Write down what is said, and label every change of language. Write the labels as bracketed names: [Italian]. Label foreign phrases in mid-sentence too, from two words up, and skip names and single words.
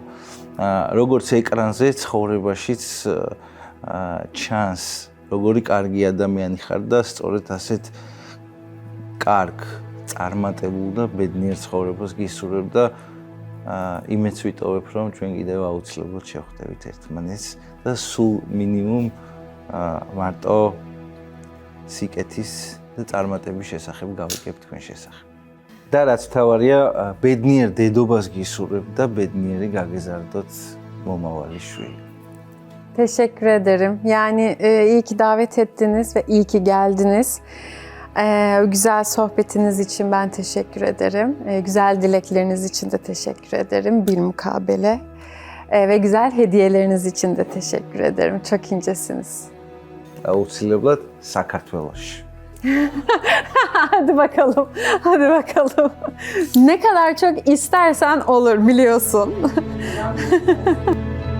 [Georgian] როგორც ეკრანზე ცხოვრებაშიც ჩანს, როგორი კარგი ადამიანი ხარ და სწორედ ასეთ კარგ, წარმატებულ და ბედნიერ ცხოვრებას გისურვებ და იმეც ვიტოვებ, რომ ჩვენ კიდევ აუცილებლად შევხვდებით ერთმანეთს და სულ მინიმუმ მარტო სიკეთის და წარმატების შესახებ გავიგებთ თქვენ შესახებ. და რაც თავარია, ბედნიერ დედობას გისურვებ და ბედნიერი გაგეზარდოთ მომავალი შვილი. [Turkish] Teşekkür ederim. Yani iyi ki davet ettiniz ve iyi ki geldiniz. Güzel sohbetiniz için ben teşekkür ederim. Güzel dilekleriniz için de teşekkür ederim bilmukabele. Ve güzel hediyeleriniz için de teşekkür ederim. Çok incesiniz. [Georgian] აუცილებლად საქართველოში. [Turkish] Hadi bakalım, hadi bakalım. Ne kadar çok istersen olur biliyorsun.